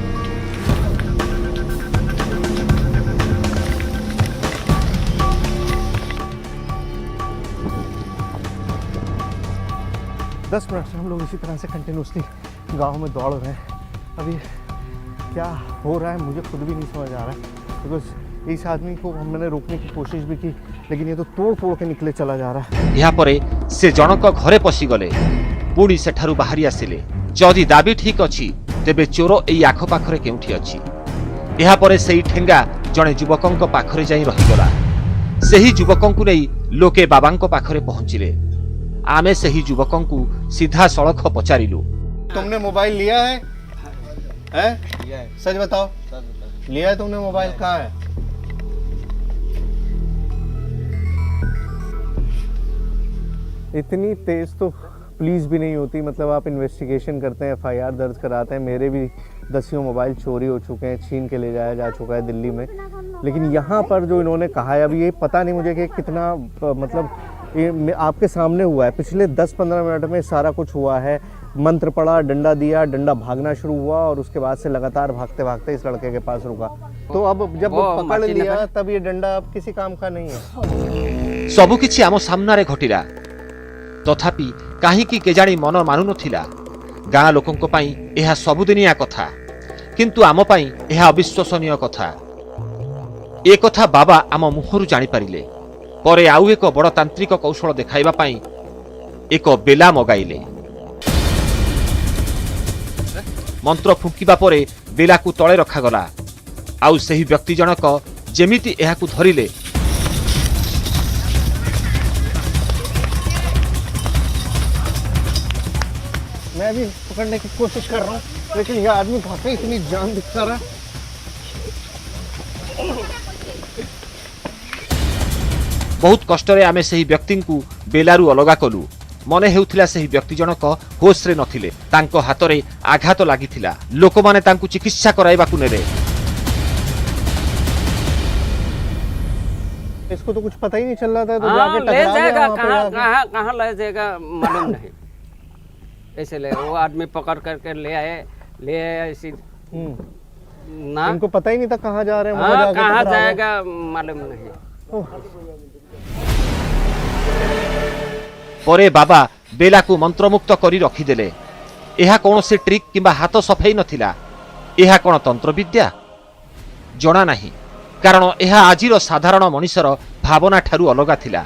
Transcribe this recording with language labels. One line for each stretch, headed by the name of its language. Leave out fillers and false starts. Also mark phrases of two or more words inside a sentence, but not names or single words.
Hindi: दस मिनट से हम लोग इसी तरह से कंटिन्यूसली गांव में दौड़ रहे हैं। अभी क्या हो रहा है मुझे खुद भी नहीं समझ आ रहा है, बिकॉज इस आदमी को मैंने रोकने की कोशिश भी की, लेकिन ये तो तोड़ फोड़ के निकले चला जा रहा है।
Odia: ଏହା ପରେ ସେ ଜଣକ ଘରେ ପଶିଗଲେ। ପୁଣି ସେଠାରୁ ବାହାରି ଆସିଲେ। ଯଦି ଦାବି ଠିକ୍ ଅଛି ତେବେ ଚୋର ଏଇ ଆଖପାଖରେ କେଉଁଠି ଅଛି। ଏହାପରେ ସେହି ଠେଙ୍ଗା ଜଣେ ଯୁବକଙ୍କ ପାଖରେ ଯାଇ ରହିଗଲା। ସେହି ଯୁବକଙ୍କୁ ନେଇ ଲୋକେ ବାବାଙ୍କ ପାଖରେ ପହଞ୍ଚିଲେ। ଆମେ ସେହି ଯୁବକଙ୍କୁ ସିଧାସଳଖ ପଚାରିଲୁ,
Hindi: तुमने मोबाइल लिया है? हैं? सच बताओ। लिया है तुमने मोबाइल? कहाँ है? इतनी तेज तो पुलिस भी नहीं होती। मतलब आप इन्वेस्टिगेशन करते हैं, FIR दर्ज कराते हैं। मेरे भी 10 मोबाइल चोरी हो चुके हैं, छीन के ले जाया जा चुका है दिल्ली में। लेकिन यहाँ पर जो इन्होंने कहा है, अभी ये पता नहीं मुझे कि कितना मतलब ये आपके सामने हुआ है। पिछले 10-15 मिनट में सारा कुछ हुआ है। मंत्र पड़ा, डंडा दिया, डंडा भागना शुरू हुआ, और उसके बाद से लगातार भागते भागते इस लड़के के पास रुका। तो अब जब पकड़ लिया तब ये डंडा अब किसी काम का नहीं है।
Odia: ସବୁ କିଛି ଆମ ସାମ୍ନାରେ ଘଟିଲା। ତଥାପି କାହିଁକି କେଜାଣି ମନ ମାନୁ ନଥିଲା। ଗାଁ ଲୋକଙ୍କ ପାଇଁ ଏହା ସବୁଦିନିଆ କଥା, କିନ୍ତୁ ଆମ ପାଇଁ ଏହା ଅବିଶ୍ୱାସନୀୟ କଥା। ଏ କଥା ବାବା ଆମ ମୁହଁରୁ ଜାଣିପାରିଲେ। ପରେ ଆଉ ଏକ ବଡ଼ ତାନ୍ତ୍ରିକ କୌଶଳ ଦେଖାଇବା ପାଇଁ ଏକ ବେଲା ମଗାଇଲେ। ମନ୍ତ୍ର ଫୁଙ୍କିବା ପରେ ବେଲାକୁ ତଳେ ରଖାଗଲା। ଆଉ ସେହି ବ୍ୟକ୍ତି ଜଣକ ଯେମିତି ଏହାକୁ ଧରିଲେ,
Hindi: मैं भी पकड़ने की कोशिश कर रहा हूँ, लेकिन ये आदमी वाकई इतनी जान दिखा रहा है।
Odia: ବହୁତ କଷ୍ଟରେ ଆମେ ସେହି ବ୍ୟକ୍ତିଙ୍କୁ ବେଲାରୁ ଅଲଗା କଲୁ। ମନେ ହେଉଥିଲା ସେହି ବ୍ୟକ୍ତି ଜଣକ ହୋସ୍ରେ ନଥିଲେ। ତାଙ୍କ ହାତରେ ଆଘାତ ଲାଗିଥିଲା। ଲୋକମାନେ ତାଙ୍କୁ ଚିକିତ୍ସା କରାଇବାକୁ ନେଲେ।
Hindi: इसको तो कुछ पता ही नहीं चल रहा था, तो हाँ, जाके ले टकरा गया जाएगा। वहाँ पे कहाँ जाके। कहाँ कहाँ ले जाएगा मालूम नहीं। इसलिए वो आदमी पकड़ करके ले आए इसी ना। इनको पता ही नहीं था कहाँ जा रहे हैं। वहाँ हाँ, जाके कहाँ टकरा गए। जाएगा मालूम नहीं।
Odia: ପରେ ବାବା ବେଲାକୁ ମନ୍ତ୍ରମୁକ୍ତ କରି ରଖିଦେଲେ। ଏହା କୌଣସି ଟ୍ରିକ୍ କିମ୍ବା ହାତ ସଫେଇ ନଥିଲା। ଏହା କ'ଣ ତନ୍ତ୍ରବିଦ୍ୟା? ଜଣା ନାହିଁ, କାରଣ ଏହା ଆଜିର ସାଧାରଣ ମଣିଷର ଭାବନା ଠାରୁ ଅଲଗା ଥିଲା।